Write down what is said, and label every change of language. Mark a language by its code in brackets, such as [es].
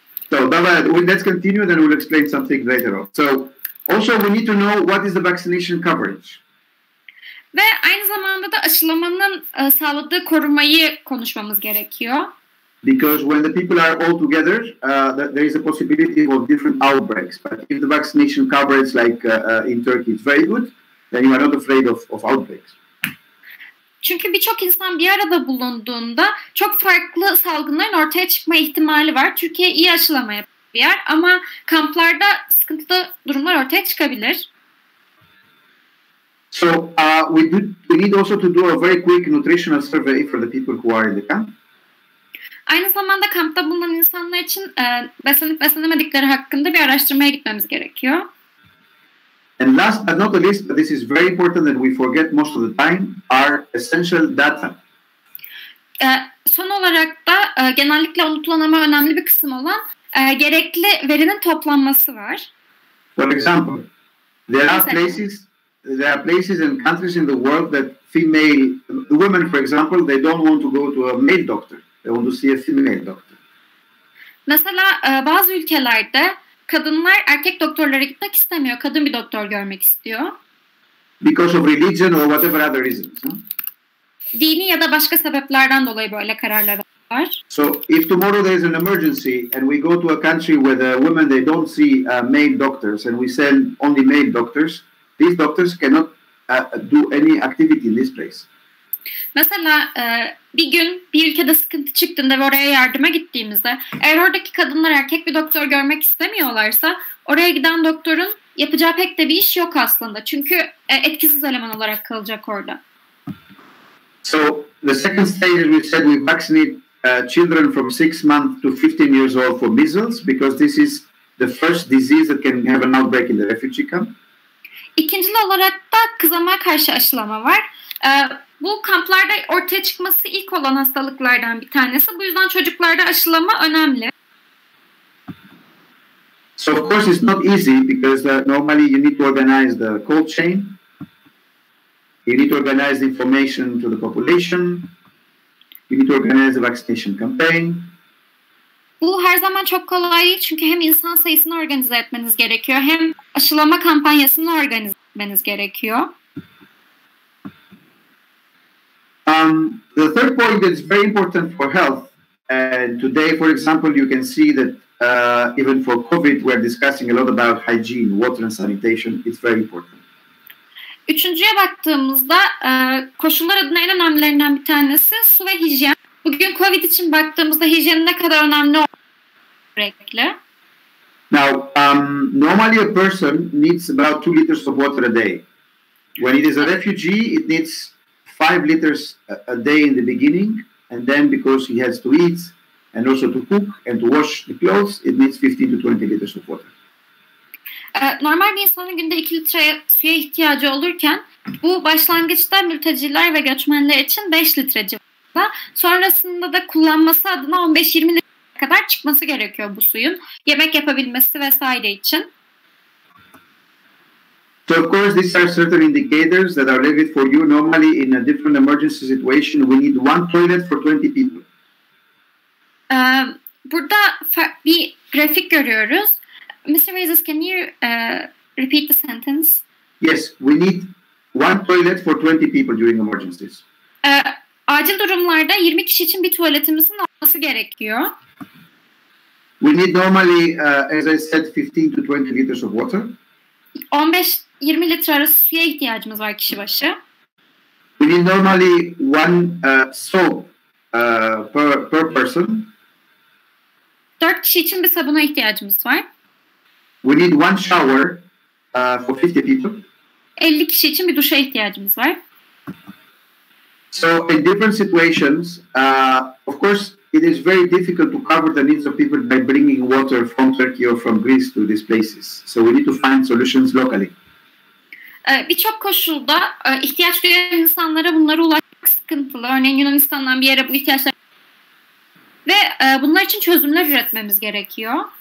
[en] So, let's continue, then we'll explain something later on. So, also we need to know what is the vaccination coverage. [tr] Ve aynı zamanda da aşılamanın sağladığı korumayı konuşmamız gerekiyor. [en] Because when the people are all together, there is a possibility of different outbreaks. But if the vaccination coverage, like in Turkey, is very good, then you are not afraid of outbreaks. [tr] Çünkü birçok insan bir arada bulunduğunda çok farklı salgınların ortaya çıkma ihtimali var. Türkiye iyi aşılama yapan bir yer ama kamplarda sıkıntılı durumlar ortaya çıkabilir. [en] So we need also to do a very quick nutritional survey for the people who are in the camp. [tr] Aynı zamanda kampta bulunan insanlar için beslenip beslenemedikleri hakkında bir araştırmaya gitmemiz gerekiyor. [en] And last but not the least, but this is very important that we forget most of the time, are essential data. [tr] Son olarak da genellikle unutulan ama önemli bir kısım olan gerekli verinin toplanması var. [en] For example, there are places and countries in the world that women, for example, they don't want to go to a male doctor. They want to see a female doctor. [tr] Mesela bazı ülkelerde kadınlar erkek doktorlara gitmek istemiyor. Kadın bir doktor görmek istiyor. [en] Because of religion or whatever other reasons. [tr] Dini ya da başka sebeplerden dolayı böyle kararlar var. [en] So if tomorrow there is an emergency and we go to a country where the women they don't see male doctors and we send only male doctors, these doctors cannot do any activity in this place. [tr] Mesela bir gün bir ülkede sıkıntı çıktığında ve oraya yardıma gittiğimizde eğer oradaki kadınlar erkek bir doktor görmek istemiyorlarsa oraya giden doktorun yapacağı pek de bir iş yok aslında. Çünkü etkisiz eleman olarak kalacak orada. [en] So the second stage, we said we vaccinate children from 6 months to 15 years old for measles because this is the first disease that can have an outbreak in the refugee camp. [tr] İkincil olarak da kızamığa karşı aşılama var. Bu kamplarda ortaya çıkması ilk olan hastalıklardan bir tanesi. Bu yüzden çocuklarda aşılama önemli. [en] So of course it's not easy because normally you need to organize the cold chain. You need to organize the information to the population. You need to organize the vaccination campaign. [tr] Bu her zaman çok kolay değil çünkü hem insan sayısını organize etmeniz gerekiyor hem aşılama kampanyasını organize etmeniz gerekiyor. [en] The third point that is very important for health, and today, for example, you can see that even for COVID, we're discussing a lot about hygiene, water and sanitation. It's very important. [tr] Üçüncüye baktığımızda koşullar adına en önemlilerinden bir tanesi su ve hijyen. Bugün COVID için baktığımızda hijyenin ne kadar önemli olduğu gerekli. [en] Now, normally a person needs about 2 liters of water a day. When it is a refugee, it needs 5 liters a day in the beginning, and then because he has to eat and also to cook and to wash the clothes, it needs 15 to 20 liters of water. [tr] Normal bir insanın günde 2 litre suya ihtiyacı olurken bu başlangıçta mülteciler ve göçmenler için 5 litre civarında. Sonrasında da kullanması adına 15-20 litre kadar çıkması gerekiyor bu suyun. Yemek yapabilmesi vesaire için. [en] So of course these are certain indicators that are levied for you. Normally in a different emergency situation we need one toilet for 20 people. [tr] Burada bir grafik görüyoruz. [en] Mr. Veizis, can you repeat the sentence? Yes, we need one toilet for 20 people during emergencies. [tr] Acil durumlarda 20 kişi için bir tuvaletimizin olması gerekiyor. [en] We need normally, as I said, 15 to 20 liters of water. [tr] 15-20 litre arası suya ihtiyacımız var kişi başı. [en] We need normally one soap per person. [tr] 4 kişi için bir sabuna ihtiyacımız var. [en] We need one shower for 50 people. [tr] 50 kişi için bir duşa ihtiyacımız var. [en] So in different situations, of course, it is very difficult to cover the needs of people by bringing water from Turkey or from Greece to these places. So we need to find solutions locally. [tr] Birçok koşulda ihtiyaç duyan insanlara bunlara ulaşmak sıkıntılı. Örneğin Yunanistan'dan bir yere bu ihtiyaçlar ve bunlar için çözümler üretmemiz gerekiyor.